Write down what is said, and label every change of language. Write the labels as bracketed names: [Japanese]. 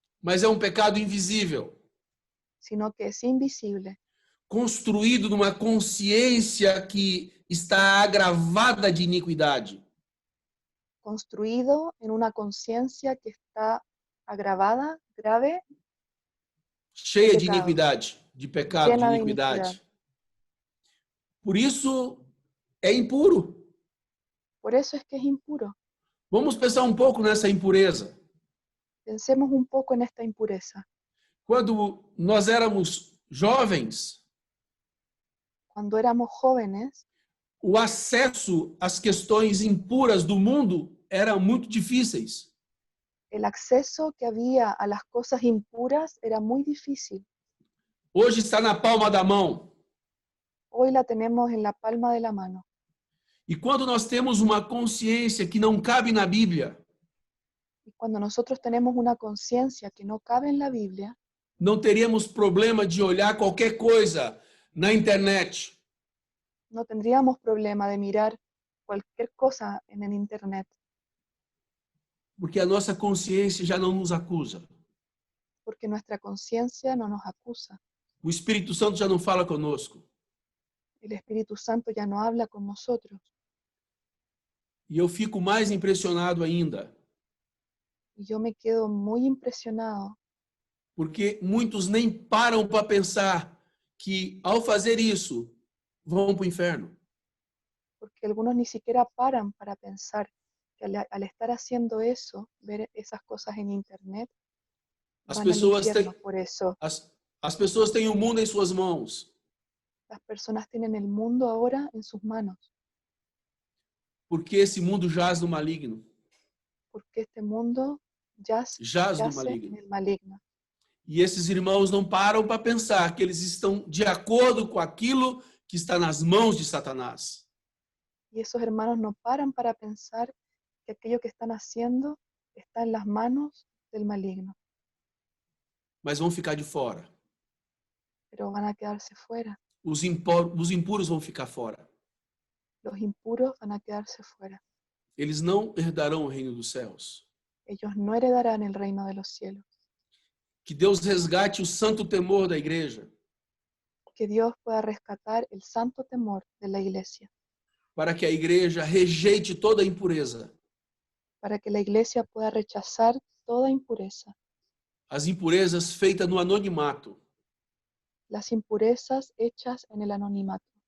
[Portuguese] mas é um pecado invisível, [Spanish] sino que es invisible, [Portuguese] construído numa consciência que está agravada de iniquidade. [Spanish] construido en una conciencia que está agravada, grave, [Portuguese] Cheia de pecado. iniquidade, de pecado, de [Spanish] Llena de [Portuguese] iniquidade. [Spanish] iniquidad. [Portuguese] Por isso, é impuro. [Spanish] Por eso es que es impuro. [Portuguese] Vamos pensar um pouco nessa impureza. [Spanish] Pensemos un poco en esta impureza. [Portuguese] Quando nós éramos jovens, [Spanish] Cuando éramos jóvenes, [Portuguese] o acesso às questões impuras do mundo era muito difíceis. [Spanish] el acceso que había a las cosas impuras era muy difícil. [Portuguese] Hoje está na palma da mão. [Spanish] Hoy la tenemos en la palma de la mano. [Portuguese] E quando nós temos uma consciência que não cabe na Bíblia, [Spanish] Y cuando nosotros tenemos una conciencia que no cabe en la Biblia, [Portuguese] não teríamos problema de olhar qualquer coisa na internet [Spanish] no tendríamos problema de mirar cualquier cosa en el internet, [Portuguese] porque a nossa consciência já não nos acusa. [Spanish] porque nuestra conciencia no nos acusa. [Portuguese] O Espírito Santo já não fala conosco. [Spanish] El Espíritu Santo ya no habla con nosotros. [Portuguese] E eu fico mais impressionado ainda, [Spanish] Y yo me quedo muy impresionado, [Portuguese] porque muitos nem param para pensar que, ao fazer isso, vão para o inferno. [Spanish] porque algunos ni siquiera paran para pensar que al estar haciendo eso, ver esas cosas en internet, [Portuguese] As [Spanish] van al [Portuguese] pessoas [Spanish] infierno. [Portuguese] têm, [Spanish] Por eso [Portuguese] as pessoas têm o mundo em suas mãos, [Spanish] las personas tienen el mundo ahora en sus manos, [Portuguese] porque esse mundo jaz no maligno. [Spanish] porque este mundo [Portuguese] Jaz no [Spanish] yace en [Portuguese] maligno. [Spanish] el maligno. [Portuguese] E esses irmãos não param para pensar que eles estão de acordo com aquilo que está nas mãos de Satanás. [Spanish] Y esos hermanos no paran para pensar que aquello que están haciendo está en las manos del maligno, [Portuguese] Mas vão ficar de fora. [Spanish] pero van a quedarse fuera. [Portuguese] Os impuros vão ficar fora. [Spanish] Los impuros van a quedarse fuera. [Portuguese] Eles não herdarão o reino dos céus. [Spanish] Ellos no heredarán el reino de los cielos. [Portuguese] Que Deus resgate o santo temor da igreja, [Spanish] Que Dios pueda rescatar el santo temor de la iglesia, [Portuguese] para que a igreja rejeite toda a impureza. [Spanish] para que la iglesia pueda rechazar toda impureza, [Portuguese] As impurezas feitas no anonimato, [Spanish] las impurezas hechas en el anonimato,